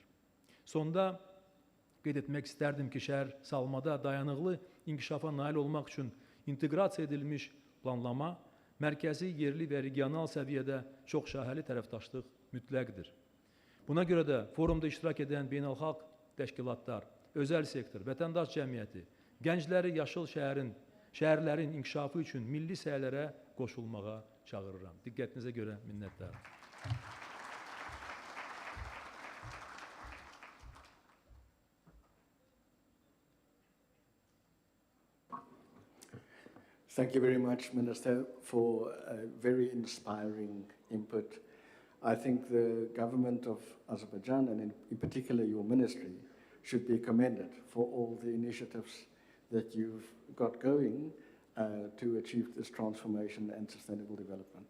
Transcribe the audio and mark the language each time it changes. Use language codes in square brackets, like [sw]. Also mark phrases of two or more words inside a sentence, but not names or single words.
[az] Sonda qeyd etmək istərdim ki, şəhərsalmada dayanıqlı inkişafa nail olmaq üçün inteqrasiya edilmiş planlama, mərkəzi, yerli və regional səviyyədə çoxşaxəli tərəfdaşlıq mütləqdir. Buna görə də forumda iştirak edən beynəlxalq təşkilatlar, özəl sektor, vətəndaş cəmiyyəti, gəncləri yaşıl şəhərlərin inkişafı üçün milli səylərə qoşulmağa çağırıram. Diqqətinizə görə minnətdaram. [en] Thank you very much, Minister, for a very inspiring input. I think the government of Azerbaijan, and in particular your ministry, should be commended for all the initiatives that you've got going to achieve this transformation and sustainable development.